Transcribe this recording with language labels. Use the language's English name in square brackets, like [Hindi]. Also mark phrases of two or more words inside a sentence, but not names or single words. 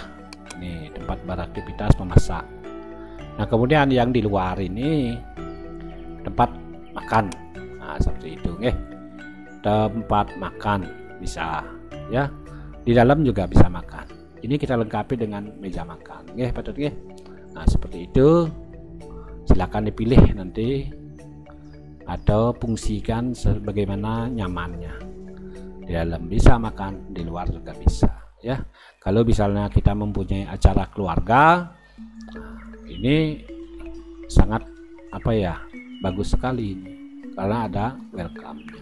[Indonesian] Ini tempat beraktivitas memasak. Nah kemudian yang di luar ini tempat makan. Nah seperti itu, nggih. Tempat makan bisa, ya. Di dalam juga bisa makan. Ini kita lengkapi dengan meja makan, nggih, Padat, nggih. Nah seperti itu. Silakan dipilih nanti atau fungsikan sebagaimana nyamannya. Di dalam bisa makan, di luar juga bisa, ya. Kalau misalnya kita mempunyai acara keluarga, ini sangat bagus sekali ini, karena ada welcome-nya.